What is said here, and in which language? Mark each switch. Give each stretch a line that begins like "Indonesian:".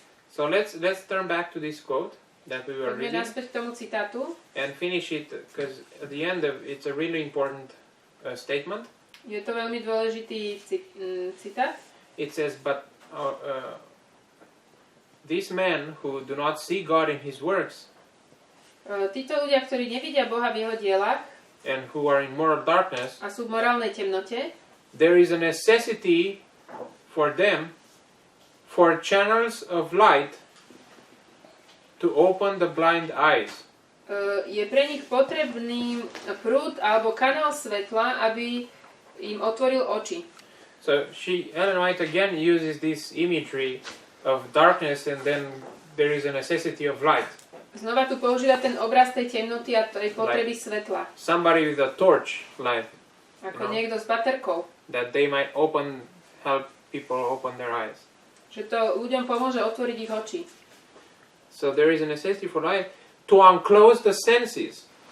English: So let's turn back to this quote that we were
Slovak: Poďme
English: reading
Slovak: naspäť k tomu citátu
English: and finish it, because at the end of it's a really important statement.
Slovak: je to veľmi dôležitý citát.
English: It says, but these men who do not see God in His works
Slovak: Títo ľudia, ktorí nevidia Boha v jeho dielach
English: and who are in moral darkness,
Slovak: a sú v morálnej temnote,
English: there is a necessity for them for channels of light to open the blind eyes.
Slovak: Je pre nich potrebný prúd alebo kanál svetla, aby im otvoril oči.
English: So Ellen White again uses this imagery of darkness, and then there is a necessity of light.
Slovak: Znova tu používa ten obraz tej temnoty a tej potreby svetla.
English: Somebody with a torch light,
Slovak: Ako niekto s baterkou.
English: that they might help people open their eyes.
Slovak: Že to ľuďom pomôže otvoriť ich oči.
English: So there is a necessity for light to unclose the senses.